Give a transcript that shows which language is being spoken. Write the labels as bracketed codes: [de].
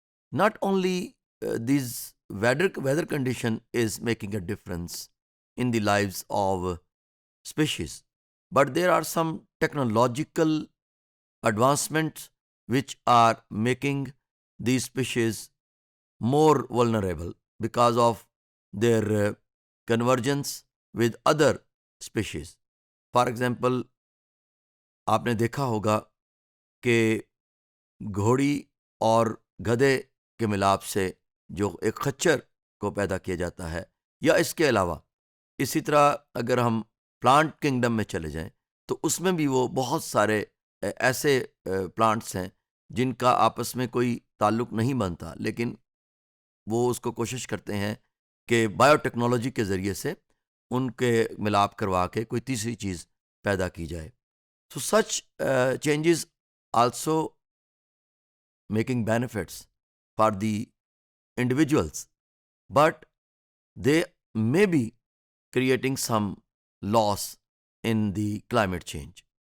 [en] Not only these weather condition is making a difference in the lives of species, but there are some technological advancements which are making these species more vulnerable because of their convergence with other species. For example, [hi] आपने देखा होगा कि घोड़ी और गधे के मिलाप से जो एक खच्चर को पैदा किया जाता है, या इसके अलावा इसी तरह अगर हम प्लांट किंगडम में चले जाएं तो उसमें भी वो बहुत सारे ऐसे प्लांट्स हैं जिनका आपस में कोई ताल्लुक नहीं बनता, लेकिन वो उसको कोशिश करते हैं कि बायोटेक्नोलॉजी के ज़रिए से उनके मिलाप करवा के कोई तीसरी चीज़ पैदा की जाए. [en] So such changes also making benefits for the individuals, but they may be creating some loss in the climate change.